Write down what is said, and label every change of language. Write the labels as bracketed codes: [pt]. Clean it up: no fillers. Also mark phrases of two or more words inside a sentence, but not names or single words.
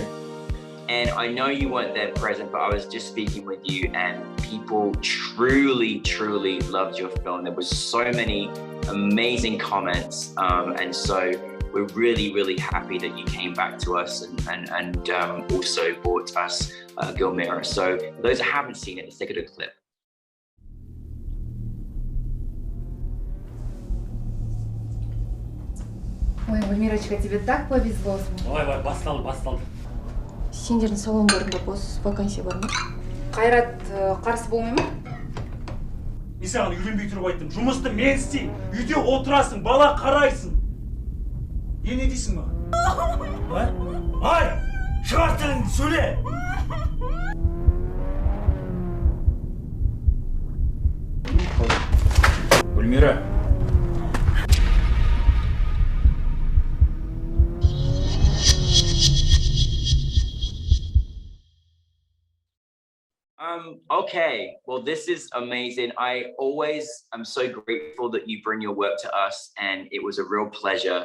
[en] And I know you weren't there present, but I was just speaking with you and people truly, truly loved your film. There was so many amazing comments. And so we're really, really happy that you came back to us and also brought us Gulmira. So for those that haven't seen it, let's take a look clip. [ru] Ой, Гульмирочка, тебе так повезло. [kk] Ой, басталды. Сендердің салондарында бос вакансия бар ма? Қайрат қарсы болмай ма? Мен саған үйленбей тұрып айттым. Жұмысты мен істеймін. Үйде отырасың, бала қарайсың. Не дейсің маған? Ай! Шығар тіліңді сөйле! Гульмира. [en] Okay, well, this is amazing. I always am so grateful that you bring your work to us, and it was a real pleasure.